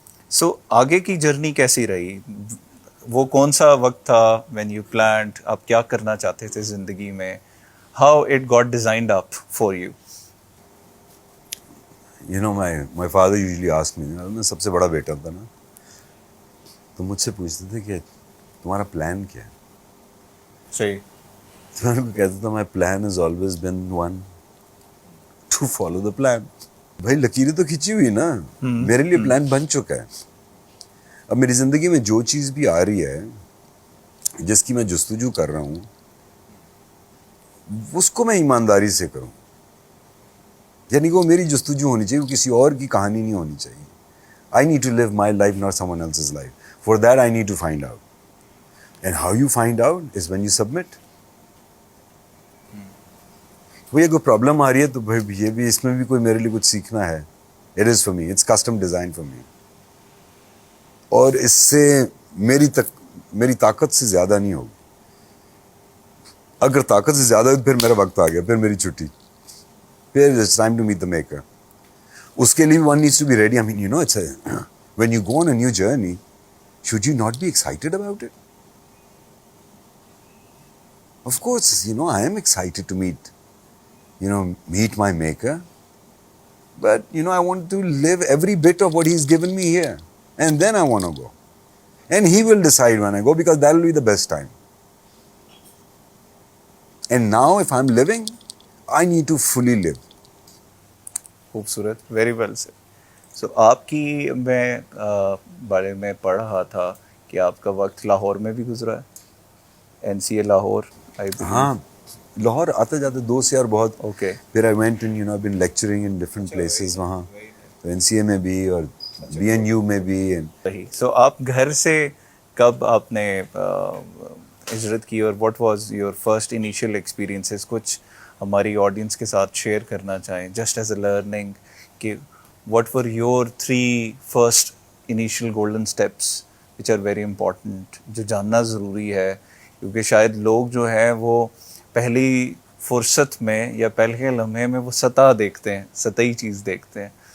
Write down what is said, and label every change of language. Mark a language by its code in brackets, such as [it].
[ur] سو آگے کی جرنی کیسی رہی؟ وہ کون سا وقت تھا [en] when you planned, [ur] آپ کیا کرنا چاہتے تھے زندگی میں؟ [en] How it got designed up for you? You know, my father usually asked me, [ur] میں سب سے بڑا بیٹا تھا نا، تو مجھ سے پوچھتے تھے کہ تمہارا پلان کیا ہے؟ صحیح. تو میں ان کو کہتا تھا [en] my plan has always been one, to follow the plan. [ur] بھائی لکیریں تو کھینچی ہوئی نا، میرے لیے پلان بن چکا ہے. اب میری زندگی میں جو چیز بھی آ رہی ہے، جس کی میں جستجو کر رہا ہوں، اس کو میں ایمانداری سے کروں. یعنی کہ وہ میری جستجو ہونی چاہیے، وہ کسی اور کی کہانی نہیں ہونی چاہیے. [en] I need to live my life, not someone else's life. For that, I need to find out. And how you find out is when you submit. [ur] وہ یہ کوئی پرابلم آ رہی ہے تو بھائی یہ بھی، اس میں بھی کوئی میرے لیے کچھ سیکھنا ہے. [en] It is for me. It's custom designed for me. [ur] اور اس سے میری طاقت سے زیادہ نہیں ہوگی. اگر طاقت سے زیادہ ہے پھر میرا وقت آ گیا، پھر میری چھٹی، پھر [en] it's time to meet the maker. [ur] اس کے لیے [en] one needs to be ready. I mean, you know, it's when you go on a new journey, should you not be excited about it? Of course, you know, I am excited to meet my maker. But, you know, I want to live every bit of what he's given me here. And then I want to go. And he will decide when I go, because that will be the best time. And now, if I'm living, I need to fully live. [ur] خوبصورت، [en] Very well sir. [ur] سو آپ کی میں بارے میں پڑھ رہا تھا کہ آپ کا وقت لاہور میں بھی گزرا ہے، NCA لاہور. ہاں، لاہور آتے جاتے 2 سے اور بہت. اوکے. پھر [en] I went and, been lecturing in different places [ur] وہاں. تو NCA میں بھی اور BNU میں بھی. صحیح. سو آپ گھر سے کب آپ نے ہجرت کی، اور [en] What was your first initial experiences? [ur] کچھ ہماری آڈینس کے ساتھ شیئر کرنا چاہیں [en] just as a learning, [ur] کہ [en] whatever your 3 first initial golden steps which are very important, [ur] جو جاننا ضروری ہے، کیونکہ شاید لوگ جو ہیں وہ پہلی فرصت میں یا پہلے لمحے میں وہ سطح دیکھتے ہیں، سطحی چیز دیکھتے ہیں.